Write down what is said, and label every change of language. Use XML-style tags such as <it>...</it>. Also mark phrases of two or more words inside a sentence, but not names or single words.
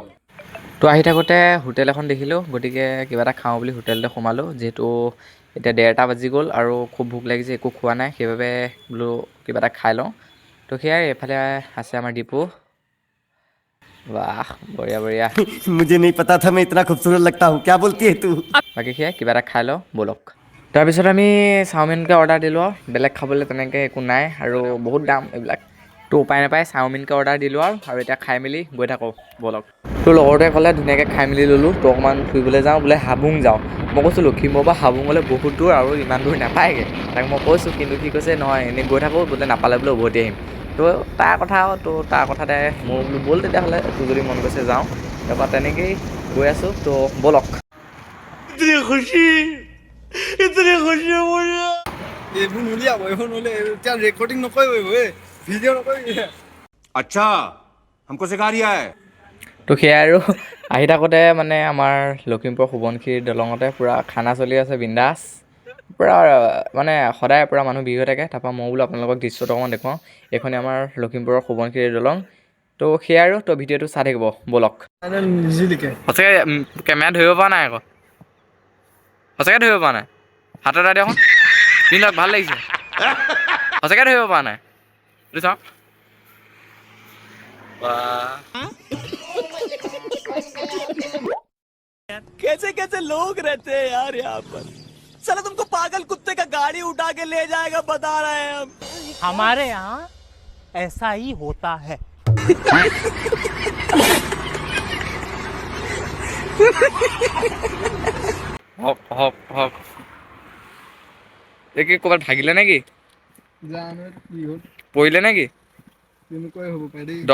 <as>তো আহি থাকোঁতে হোটেল এখন দেখিলোঁ, গতিকে কিবা এটা খাওঁ বুলি হোটেলতে সোমালোঁ। যিহেতু এতিয়া 1:30 বাজি গ'ল আৰু খুব ভোক লাগিছে, একো খোৱা নাই, সেইবাবে বোলো কিবা এটা খাই লওঁ। তো সেয়াই, এইফালে আছে আমাৰ দীপু। বাহ, বঢ়িয়া বঢ়িয়া।</as> <hi>मुझे नहीं पता था मैं इतना खूबसूरत लगता हूँ क्या बोलती है तू</hi> <as>বাকী সেয়াই, কিবা এটা খাই লওঁ, ব'লক। তাৰপিছত আমি চাওমিনকে অৰ্ডাৰ দিলোঁ আৰু বেলেগ খাবলৈ তেনেকৈ একো নাই আৰু বহুত দাম এইবিলাক। তো উপায় নাপায় চাওমিনকে অৰ্ডাৰ দিলোঁ আৰু এতিয়া খাই মেলি গৈ থাকোঁ, ব'লক। তো লগৰটোৱে ক'লে ধুনীয়াকৈ খাই মেলি ল'লোঁ। তো অকণমান ফুৰিবলৈ যাওঁ, বোলে হাবুং যাওঁ। মই কৈছোঁ লখিমপুৰৰ পৰা হাবুঙলৈ বহুত দূৰ আৰু ইমান দূৰ নাপায়গৈ, তাক মই কৈছোঁ। কিন্তু সি কৈছে নহয়, এনেই গৈ থাকোঁ, বোলে নাপালে বোলে উভতি আহিম। তো তাৰ কথা আৰু, তো তাৰ কথাতে মই বোলো ব'ল তেতিয়াহ'লে, তোৰ যদি মন গৈছে যাওঁ। তাৰপৰা তেনেকৈয়ে গৈ আছোঁ, তো ব'লক। এইবোৰ নুলিয়াব, এইবোৰ নুলিয়াব, এতিয়া ৰেকৰ্ডিং নকৰিব, এইবোৰ ভিডিঅ' নকৰিবি।</as> <hi>अच्छा हमको सिखा रिया है।</hi> <as>তো সেয়াই আৰু আহি থাকোঁতে মানে আমাৰ লখিমপুৰ সোৱণশিৰি দলঙতে পূৰা খানা চলি আছে, বিন্দাছ পূৰা, মানে সদায় পূৰা মানুহ ভিৰ হৈ থাকে। তাৰপৰা মই বোলো আপোনালোকক দৃশ্যটো অকণমান দেখুৱাওঁ। এইখনে আমাৰ লখিমপুৰৰ সোৱণশিৰি দলং। তো সেয়াই আৰু, তো ভিডিঅ'টো চাই থাকিব, ব'লক। নিজিলিকে সঁচাকৈ কেমেৰা ধৰিব পৰা নাই আকৌ, সঁচাকৈ ধৰিব পৰা নাই। হাত এটা দিয়কচোন, পিন্ধক, ভাল লাগিছে। সঁচাকৈ ধৰিব পৰা নাই, এইটো চাওক।</as> <hi>कैसे कैसे लोग रहते हैं यार यहाँ पर साला तुमको पागल कुत्ते का गाड़ी उठा के ले जाएगा बता रहे हैं हम हमारे यहाँ ऐसा ही होता है</hi> <as>হওক হওক হওক। এই কি ক'ৰবাত ভাগিলে নেকি, জানো কি হ'ল, পৰিলে নেকি, তেনেকুৱাই হ'ব পাৰে দেই।</as>